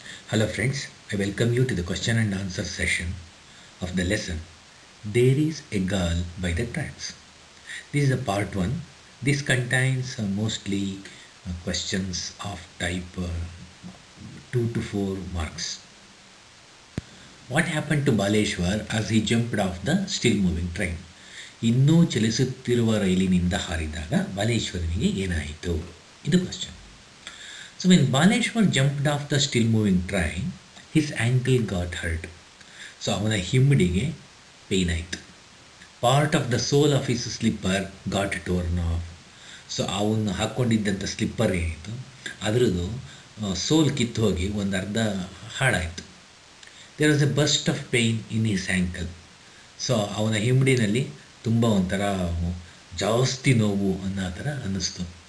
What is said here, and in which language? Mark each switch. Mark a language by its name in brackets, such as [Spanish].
[English] Hello friends, I welcome you to the question and answer session of the lesson There is a Girl by the Tracks. This is a part 1. This contains mostly questions of type 2 to 4 marks. What happened to Baleshwar as he jumped off the still moving train? [Kannada] ಇನ್ನೂ ಚಲಿಸುತ್ತಿರುವ ರೈಲಿನಿಂದ ಹಾರಿದಾಗ ಬಾಲೇಶ್ವರನಿಗೆ ಏನಾಯಿತು? ಇದು question. [English] So when Baleshwar jumped off the still moving train, his ankle got hurt. So [Kannada] ಅವನ ಹಿಮ್ಮಡಿಗೆ pain ಆಯಿತು. [English] Part of the sole of his slipper got torn off. [Kannada] So ಅವನು ಹಾಕ್ಕೊಂಡಿದ್ದಂಥ slipper ಏನಿತ್ತು ಅದರದ್ದು ಸೋಲ್ ಕಿತ್ತು ಹೋಗಿ ಒಂದು ಅರ್ಧ ಹಾಳಾಯಿತು. [English] There was a burst of pain in his ankle. [Kannada] So ಅವನ ಹಿಮ್ಮಡಿನಲ್ಲಿ ತುಂಬ ಒಂಥರ ಜಾಸ್ತಿ ನೋವು ಅನ್ನೋ ಥರ ಅನ್ನಿಸ್ತು.